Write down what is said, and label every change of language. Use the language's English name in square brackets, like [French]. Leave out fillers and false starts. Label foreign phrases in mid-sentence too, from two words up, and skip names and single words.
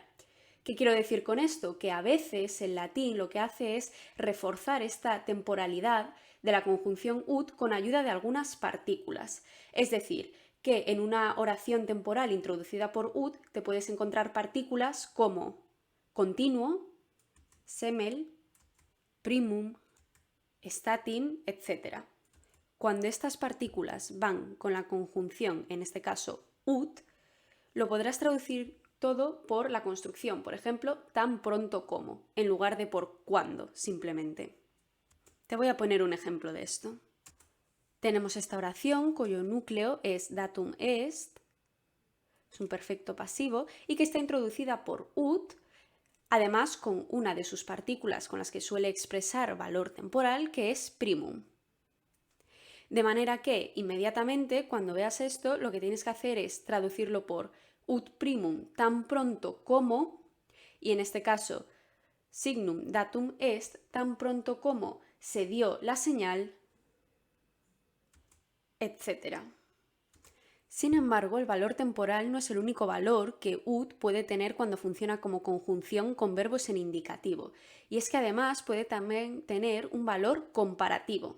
[Spanish] ¿Qué quiero decir con esto? Que a veces el latín lo que hace es reforzar esta temporalidad de la conjunción ut con ayuda de algunas partículas. Es decir, que en una oración temporal introducida por ut te puedes encontrar partículas como continuo, [Latin] semel, primum, statim, [Spanish] etc. Cuando estas partículas van con la conjunción, en este caso ut, lo podrás traducir todo por la construcción, por ejemplo, tan pronto como, en lugar de por cuándo, simplemente. Te voy a poner un ejemplo de esto. Tenemos esta oración cuyo núcleo es [Latin] datum est, [Spanish] es un perfecto pasivo, y que está introducida por ut, además con una de sus partículas con las que suele expresar valor temporal, que es primum. De manera que inmediatamente cuando veas esto lo que tienes que hacer es traducirlo por [Latin] ut primum [Spanish] tan pronto como, y en este caso [Latin] signum datum est [Spanish] tan pronto como se dio la señal, etc. Sin embargo, el valor temporal no es el único valor que ut puede tener cuando funciona como conjunción con verbos en indicativo, y es que además puede también tener un valor comparativo.